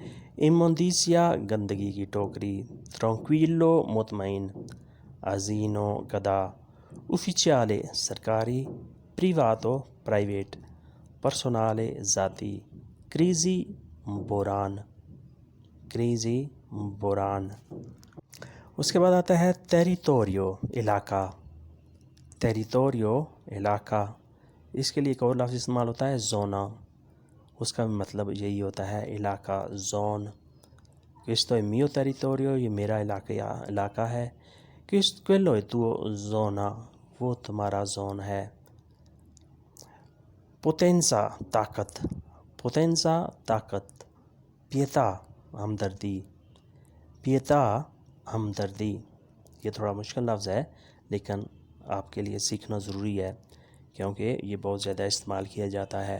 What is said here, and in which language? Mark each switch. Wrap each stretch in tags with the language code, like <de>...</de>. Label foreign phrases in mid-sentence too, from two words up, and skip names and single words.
<ur>ایموندیسیا گندگی کی ٹوکری، ٹرانکویلو مطمئن، ازینو گدا، ufficiale سرکاری، پریواتو پرائیویٹ، پرسونالے ذاتی، کریزی بوران، کریزی بوران۔ اس کے بعد آتا ہے ٹیریٹوریو علاقہ، ٹیریٹوریو علاقہ، اس کے لیے ایک اور لفظ استعمال ہوتا ہے زونا، اس کا مطلب یہی ہوتا ہے علاقہ، زون۔</ur> <it>questo è mio territorio،</it> <ur>یہ میرا علاقہ ہے۔</ur> <it>quello è tuo zona،</it> <ur>وہ تمہارا زون ہے۔ پوتینزا طاقت، پوتینزا طاقت، پیتا ہمدردی، پیتا ہمدردی، یہ تھوڑا مشکل لفظ ہے لیکن آپ کے لیے سیکھنا ضروری ہے کیونکہ یہ بہت زیادہ استعمال کیا جاتا ہے۔</ur>